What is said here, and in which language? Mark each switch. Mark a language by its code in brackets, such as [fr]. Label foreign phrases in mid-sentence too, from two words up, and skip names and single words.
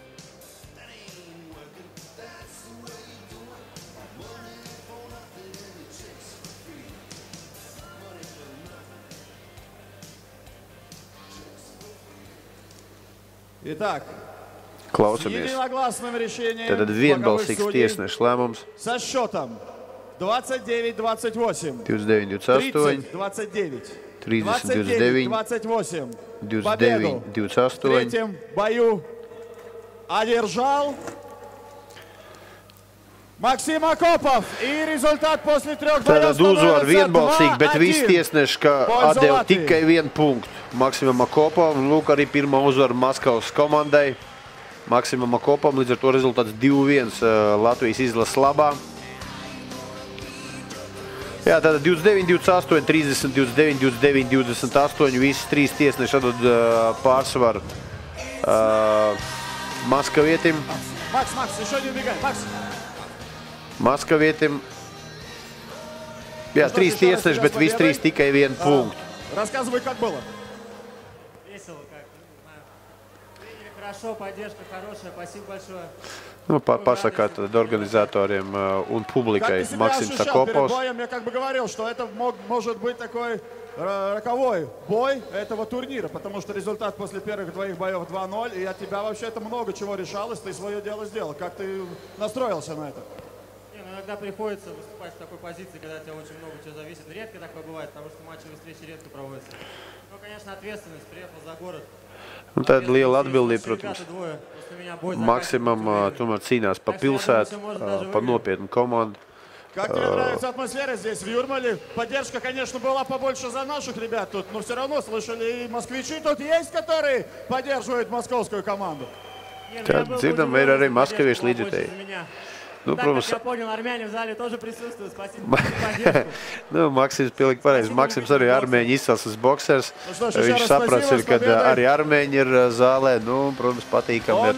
[ru] Итак, [lv] Klausamies. Tad vienbalsīgs tiesneša lēmums. [ru] Со счетом 29-28, 29-28, 30-29, 29-28, победу в 29-28. третьем бою одержал Максим Акопов. И результат после трех боев [lv] Tātad uzvar [ru] становится [lv] vienbalsīgi, bet visi 2-1. tiesneši atdeva tikai vienu punktu Maksimam Akopovam. Lūk, arī pirmā uzvara Maskavas komandai. Maksimam Akopovam, līdz ar to rezultāts 2-1 Latvijas izlases labā. Jā, tātad 29-28, 30, 29, 29, 28. Visi trīs tiesneši atdod pārsvaru Maskavietim. [ru] Макс, еще не убегай, Макс. [lv] Maskavietim. Jā, trīs tiesneši, bet visi trīs tikai vienu punktu. [ru] Рассказывай, как было. Весело как. Приняли хорошо, поддержка хорошая. Спасибо большое. [lv] Nu, pasakāt organizatoriem un publikai Maksims Akopovs. [ru] Я как бы говорил, что это может быть такой роковой бой этого турнира, потому что результат после первых двоих боев 2-0, и от тебя вообще это много чего решалось, ты свое дело сделал. Как ты настроился на это? Иногда приходится выступать в такой позиции, когда от тебя очень много чего зависит. Редко такое бывает, потому что матчевые встречи редко проводятся. Ну, конечно, ответственность. Приехал за город. [lv] Un tāda liela atbildība, protams. Maksimam tomēr cīnās pa pilsētu, pa nopietnu komandu. [ru] Как тебе нравится атмосфера здесь, в Юрмале? Поддержка, конечно, была побольше за наших ребят тут, но все равно слышали, и москвичи тут есть, которые поддерживают московскую команду. [lv] Tad dzirdam, ir arī maskaviešu līdzjutēji. Nu, protams, nu, Maksims pilnīgi pareizi. Maksims arī armēņu izcelsmes boksers. Viņš saprats, ka arī armēņi ir zālē. Nu, protams, patīkami.